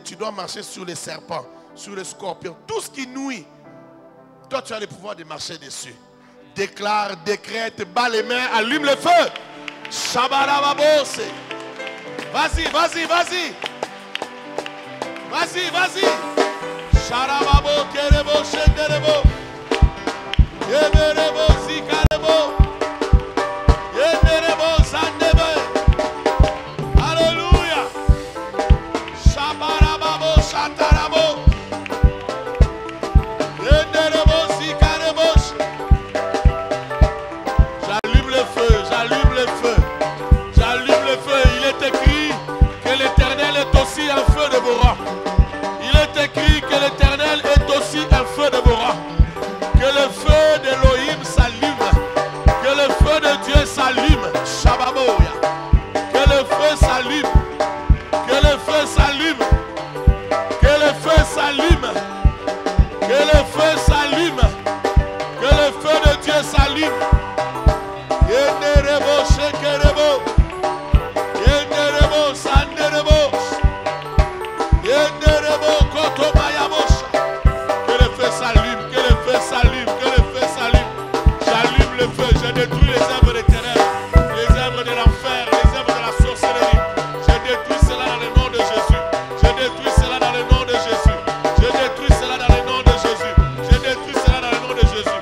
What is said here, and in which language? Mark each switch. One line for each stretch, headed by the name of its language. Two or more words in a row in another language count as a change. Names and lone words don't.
French: Tu dois marcher sur les serpents, sur les scorpions, tout ce qui nuit. Toi, tu as le pouvoir de marcher dessus. Déclare, décrète, bats les mains, allume le feu. Shabarababose. Vas-y, vas-y, vas-y. Vas-y, vas-y. Sharababo, kerebo, shenderebo. Yeberebo, zikarebo. Yeberebo, zandebe. Alléluia. Shabarababo, shatarabo. Yeberebo, zikarebo. J'allume le feu, j'allume le feu. J'allume le feu. Il est écrit que l'Éternel est aussi un feu dévorant. Il est écrit que l'Éternel est aussi un feu dévorant. Que le feu d'Elohim s'allume. Que le feu de Dieu s'allume. Shababoya. Que le feu s'allume. Que le feu s'allume. Que le feu s'allume. Que le feu s'allume. Que le feu de Dieu s'allume. Yenderebo shekerebo. Yenderebo sanderebo. Yenderebo kotomayabosha. Que le feu s'allume, que le feu s'allume, que le feu s'allume. J'allume le feu, je détruis les œuvres des ténèbres, les œuvres de l'enfer, les œuvres de la sorcellerie. Je détruis cela dans le nom de Jésus. Je détruis cela dans le nom de Jésus. Je détruis cela dans le nom de Jésus. Je détruis cela dans le nom de Jésus.